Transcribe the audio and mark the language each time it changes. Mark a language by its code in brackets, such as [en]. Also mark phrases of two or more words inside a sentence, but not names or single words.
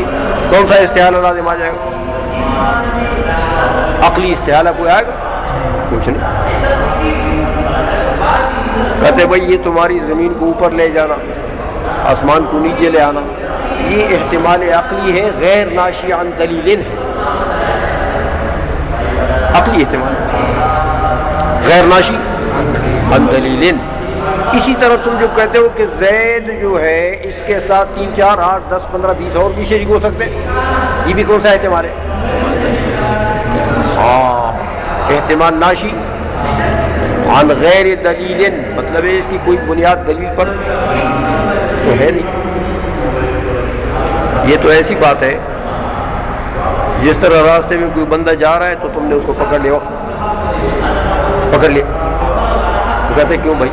[ur] کون سا استحالہ لازم آ جائے گا؟ عقلی استحالہ کوئی آئے گا؟ کچھ نہیں۔ کہتے بھائی یہ تمہاری زمین کو اوپر لے جانا، آسمان کو نیچے لے آنا، یہ احتمال عقلی ہے، [ar] غیر ناشی عن دلیل [ur] ہے، عقلی احتمال [ar] غیر ناشی عن دلیل۔ [ur] اسی طرح تم جو کہتے ہو کہ زید جو ہے اس کے ساتھ 3 4 8 10 15 20 اور بھی شریک ہو سکتے ہیں، یہ بھی کون سا احتمال ہے؟ ہاں، [ar] احتمال ناشی عن غیر دلیل، [ur] مطلب ہے اس کی کوئی بنیاد دلیل پر تو ہے نہیں۔ یہ تو ایسی بات ہے جس طرح راستے میں کوئی بندہ جا رہا ہے تو تم نے اس کو پکڑ لیا، پکڑ لیا، تو کہتے کیوں بھائی؟